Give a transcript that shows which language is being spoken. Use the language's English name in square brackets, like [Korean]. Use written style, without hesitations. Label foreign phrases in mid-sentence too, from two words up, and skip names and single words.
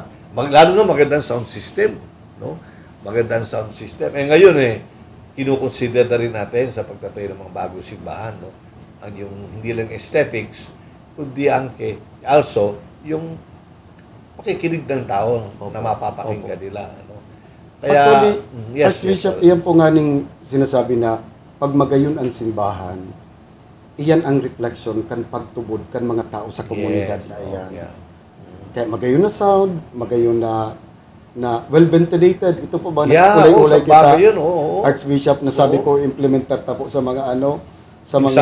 [Filipino] Lalo na magandang [English] sound system, [Filipino] no? Magandang [English] sound system. [Filipino] Ngayon kinukonsider na rin natin sa pagtatayo ng mga bagong simbahan, no? Ang yung hindi lang aesthetics, kundi also yung pakikinig ng tao na mapapakinggan nila, no? Kaya, actually, [Bikol] Archbishop, iyan po nga ning sinasabi na pag magayon ang simbahan, iyan ang reflection kan pagtubod kan mga tao sa komunidad na iyan. Kaya magayon na sound, magayon na [English] well ventilated. [Bikol] Ito po ba nagkulay-ulay kita? Archbishop na sabi ko implementar ta po sa mga sa mga